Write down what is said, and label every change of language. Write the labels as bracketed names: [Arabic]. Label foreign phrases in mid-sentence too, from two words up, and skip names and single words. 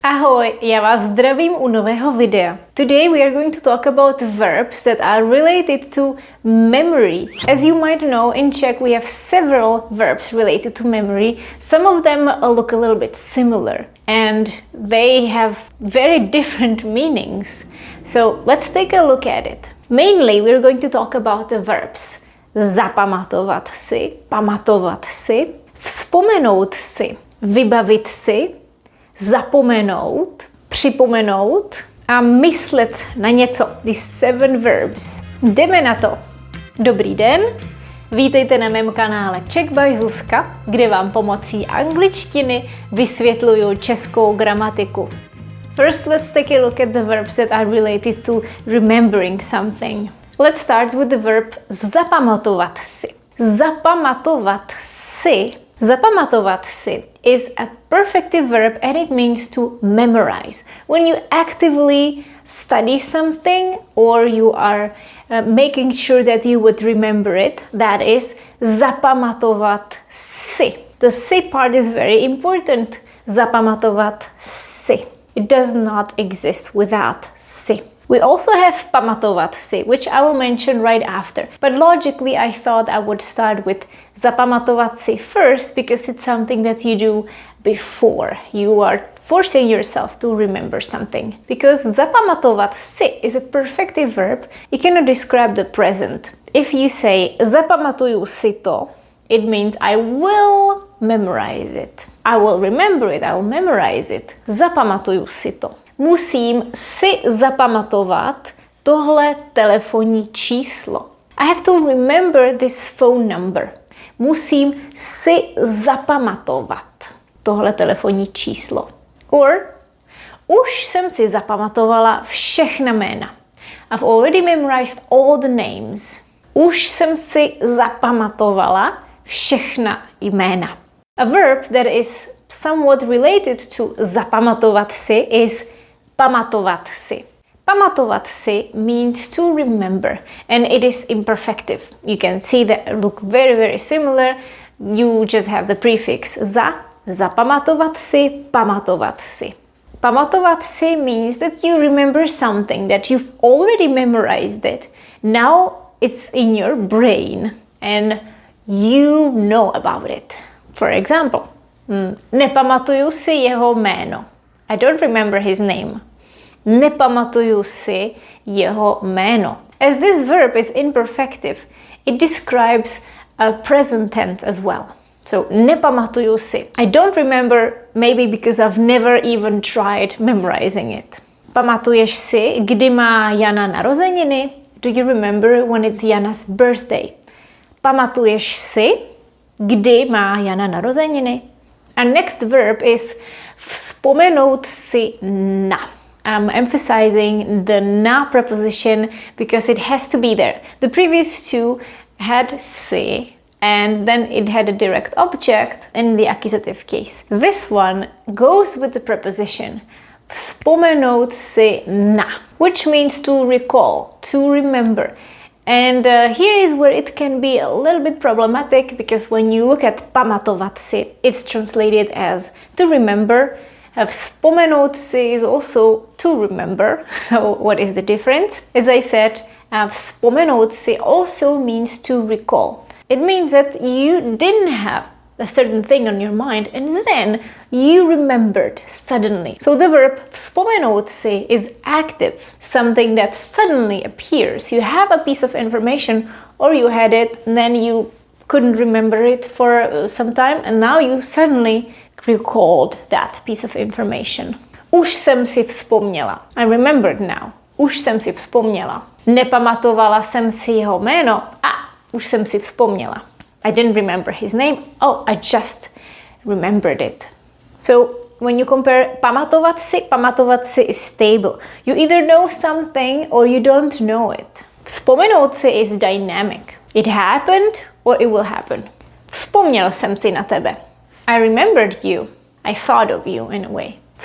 [Czech] Ahoj, já vás zdravím u nového videa. [English] Today we are going to talk about verbs that are related to memory. As you might know, in Czech we have several verbs related to memory. Some of them look a little bit similar and they have very different meanings. So let's take a look at it. Mainly we're going to talk about the verbs [Czech] zapamatovat si, pamatovat si, vzpomenout si, vybavit si, zapomenout, připomenout a myslet na něco. [English] These 7 verbs. [Czech] Jdeme na to. Dobrý den, vítejte na mém kanále Czech by Zuzka, kde vám pomocí angličtiny vysvětluju českou gramatiku. [English] First, let's take a look at the verbs that are related to remembering something. Let's start with the verb [Czech] zapamatovat si. Zapamatovat si. Zapamatovat si [English] is a perfective verb and it means to memorize. When you actively study something or you are making sure that you would remember it, that is [Czech] zapamatovat si. [English] The si part is very important. [Czech] Zapamatovat si. [English] It does not exist without si. We also have [Czech] pamatovat si, [English] which I will mention right after. But logically, I thought I would start with [Czech] zapamatovat si [English] first because it's something that you do before you are forcing yourself to remember something. Because [Czech] zapamatovat si [English] is a perfective verb, it cannot describe the present. If you say [Czech] zapamatuju si to, [English] it means I will memorize it. I will remember it, I will memorize it. [Czech] Zapamatuju si to. Musím si zapamatovat tohle telefonní číslo. [English] I have to remember this phone number. [Czech] Musím si zapamatovat tohle telefonní číslo. Or už jsem si zapamatovala všechna jména. [English] I've already memorized all the names. [Czech] Už jsem si zapamatovala všechna jména. [English] A verb that is somewhat related to [Czech] zapamatovat si [English] is [Czech] pamatovat si. Pamatovat si [English] means to remember and it is imperfective. You can see that look very similar. You just have the prefix za, [Czech] zapamatovat si, pamatovat si. Pamatovat si [English] means that you remember something that you've already memorized it. Now it's in your brain and you know about it. For example, [Czech] nepamatuju si jeho jméno. [English] I don't remember his name. [Czech] Nepamatuju si jeho jméno. [English] As this verb is imperfective, it describes a present tense as well. So, [Czech] nepamatuju si. [English] I don't remember, maybe because I've never even tried memorizing it. [Czech] Pamatuješ si, kdy má Jana narozeniny? [English] Do you remember when it's Jana's birthday? [Czech] Pamatuješ si, kdy má Jana narozeniny? [English] And next verb is [Czech] vzpomenout si na. [English] I'm emphasizing the na preposition because it has to be there. The previous two had si and then it had a direct object in the accusative case. This one goes with the preposition [Czech] vzpomenout si na, [English] which means to recall, to remember. And here is where it can be a little bit problematic because when you look at [Czech] pamatovat si, [English] it's translated as to remember. [Czech] Vzpomenout si [English] is also to remember. So what is the difference? As I said, [Czech] vzpomenout si [English] also means to recall. It means that you didn't have a certain thing on your mind and then you remembered suddenly. So the verb [Czech] vzpomenout si [English] is active, something that suddenly appears. You have a piece of information or you had it and then you couldn't remember it for some time and now you suddenly recalled that piece of information. [Czech] Už jsem si vzpomněla. [English] I remembered now. [Czech] Už jsem si vzpomněla. Nepamatovala jsem si jeho jméno. Už jsem si vzpomněla. [English] I didn't remember his name. Oh, I just remembered it. So, when you compare [Czech] pamatovat si [English] is stable. You either know something or you don't know it. [Czech] Vzpomenout si [English] is dynamic. It happened or it will happen. [Czech] Vzpomněl jsem si na tebe. [English] I remembered you. I thought of you in a way.